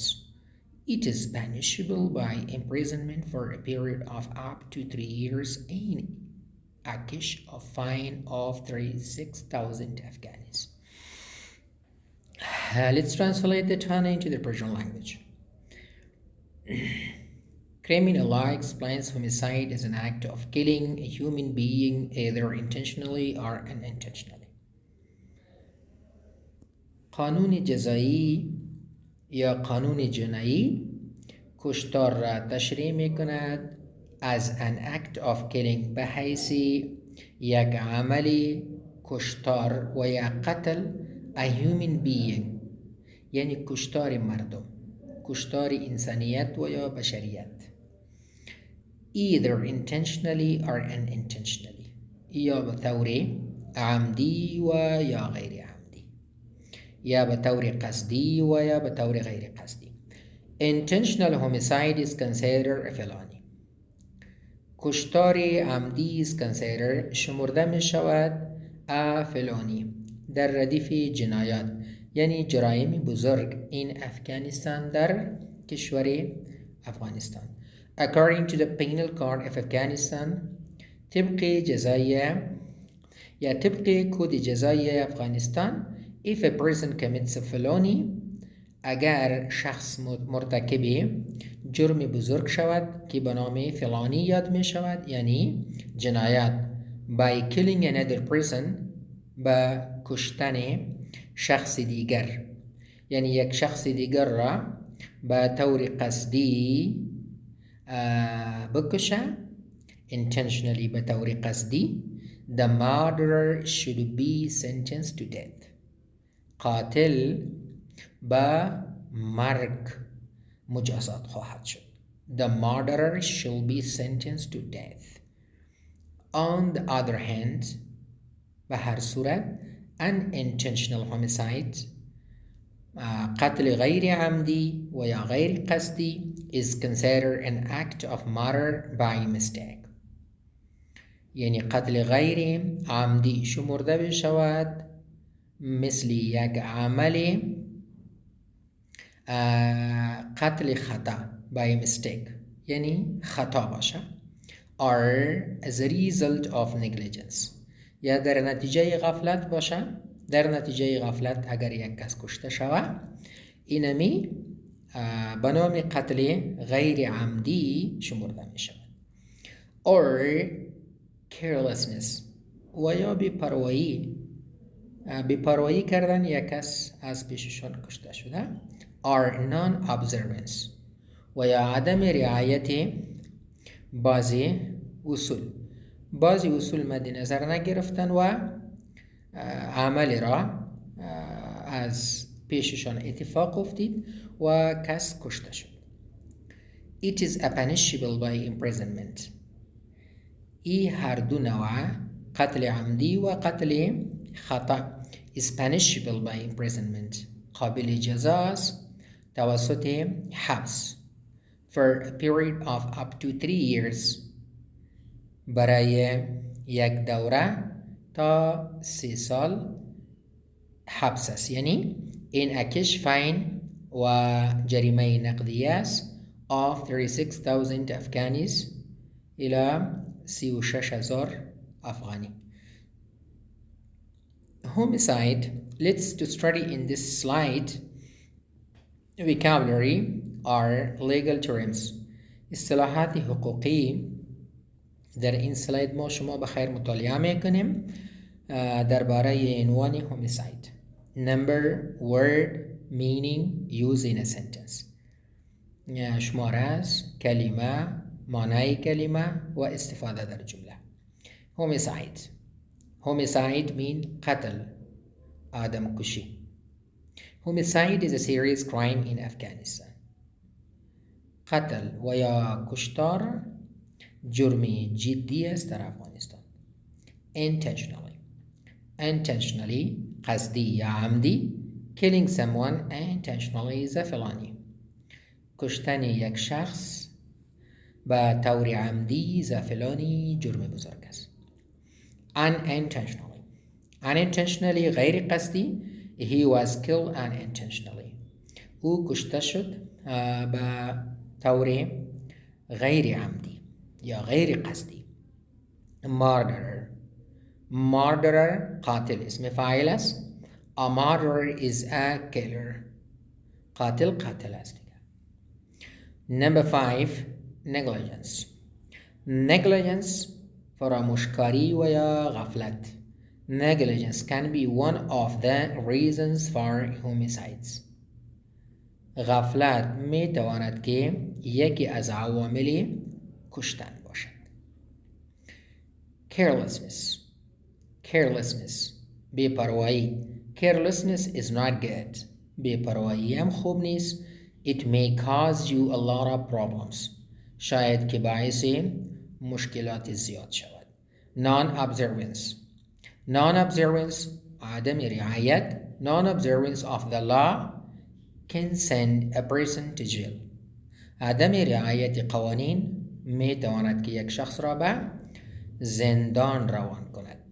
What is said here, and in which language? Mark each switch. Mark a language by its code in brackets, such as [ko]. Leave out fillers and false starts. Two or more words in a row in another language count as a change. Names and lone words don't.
[en] It is punishable by imprisonment for a period of up to 3 years and a cash of fine of 36,000 Afghanis. Let's translate the term into the Persian language. Criminal law explains homicide as an act of killing a human being either intentionally or unintentionally. [fa] قانون جزایی یا قانون جنایی کشتار را تشریح می کند [en] as an act of killing [fa] به حیث یک عمل کشتار و یا قتل [en] a human being، [fa] یعنی کشتار مردم، کشتار انسانیت و یا بشریت. [en] either intentionally or unintentionally، [fa] یا به طور عمدی و یا غیر عمدی، یا به طور قصدی و یا به طور غیر قصدی. [en] Intentional homicide is considered a felony. [fa] کشتار عمدی [en] is considered [fa] شمرده می شود [en] a felony [fa] در ردیف جنایات، یعنی جرایم بزرگ این افغانستان در کشور افغانستان. [en] According to the Penal Code of Afghanistan، [fa] طبق جزای یا طبق کد جزای افغانستان، [en] if a person commits a felony، [fa] اگر شخص مرتکب جرم بزرگ شود که به نام فلانی یاد می شود، یعنی جنایت، [en] by killing another person، [fa] با کشتن شخص دیگر، یعنی یک شخص دیگر را به طور قصدی بکشه، intentionally به طور قصدی، [en] the murderer should be sentenced to death. [fa] قاتل به مرگ مجازات خواهد شد. [en] The murderer shall be sentenced to death. On the other hand، [fa] به هر صورت [en] unintentional homicide، [fa] قتل غیر عمدی و یا غیر قصدی [en] is considered an act of murder by mistake، [fa] یعنی قتل غیر عمدی شمرده بشود مثل یک عمل قتل خطا [en] by mistake، [fa] یعنی خطا باشه، [en] or as a result of negligence، [fa] یا در نتیجه غفلت باشه. در نتیجه غفلت اگر یک کس کشته شود، اینمی به نام قتل غیر عمدی شمرده می شود. [en] or carelessness، [fa] و یا بی‌پروایی کردن یک کس از پیششان کشته شده، [en] or non-observance، [fa] و یا عدم رعایت بعضی اصول مد نظر نگرفتن و عمل را از پیششان اتفاق افتید و کس کشته شد. [en] It is punishable by imprisonment. [fa] ای هر دو نوع قتل عمدي وقتل خطأ [en] is punishable by imprisonment [fa] قابل جزاء توسط حبس [en] for a period of up to 3 years [fa] برای یک دوره تا 3 سال حبس است. یعنی انعکش فاین و جریمه نقدیه است of 36,000 افغانیز [ar] إلى 36,000 أفغاني. [en] Homicide. Let's to study in this slide vocabulary are legal terms. [fa] اصطلاحات حقوقی در این سلاید ما شما بخیر مطالعه میکنیم درباره عنوان homicide. [en] Number, word, meaning, use in a sentence. [fa] شماره است، کلمه، معنای کلمه و استفاده در جمله. [en] homicide. homicide mean [fa] قتل، آدم کشی. [en] homicide is a serious crime in Afghanistan. [fa] قتل و یا کشتار جرمی جدی است در افغانستان. [en] intentionally [fa] قصدی یا عمدی [en] killing someone intentionally is a felony. [fa] کشتن یک شخص به طور عمدی زفلانی جرم بزرگ است. unintentionally غیر قصدی [en] he was killed unintentionally [fa] او کشته شد به طور غیر عمدی یا غیر قصدی. murderer قاتل اسم فاعل است. [en] a murderer is a killer [fa] قاتل است. [en] Number 5. negligence [fa] فراموشکاری و یا غفلت. [en] negligence can be one of the reasons for homicides. [fa] غفلت می تواند که یکی از عوامل کشتن باشد. [en] carelessness بی‌پروایی. carelessness is not good. [fa] بی‌پروایی هم خوب نیست. [en] It may cause you a lot of problems. [fa] شاید که باعث مشکلات زیاد شود. non-observance عدم رعایت. [en] non-observance of the law can send a person to jail. [fa] عدم رعایت قوانین می تواند که یک شخص را به زندان روان کند.